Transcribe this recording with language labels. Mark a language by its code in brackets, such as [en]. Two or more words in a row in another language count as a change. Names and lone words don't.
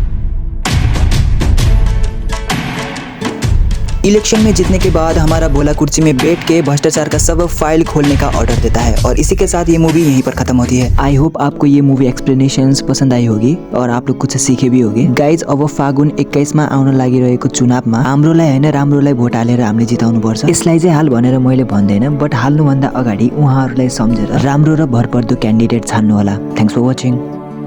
[hi] इलेक्शन में जीतने के बाद हमारा भोला कुर्सी में बैठ के भ्रष्टाचार का सब फाइल खोलने का ऑर्डर देता है और इसी के साथ ये मूवी यहीं पर खत्म होती है। [en] I hope [hi] आपको ये [en] movie explanations [hi] पसंद आई होगी और आप लोग कुछ सीखे भी होगे। [ne] गाइज अब फागुन 21 मा आउन लागिरहेको चुनावमा हाम्रोलाई हैन राम्रोलाई भोट हालेर हामीले जिताउनु पर्छ। यसलाई चाहिँ हाल भनेर मैले भन्दैन, बट हाल्नुभन्दा अगाडि उहाँहरूलाई सम्झेर राम्रो र भरपर्दो क्यान्डिडेट छान्नु होला। [en] thanks for watching.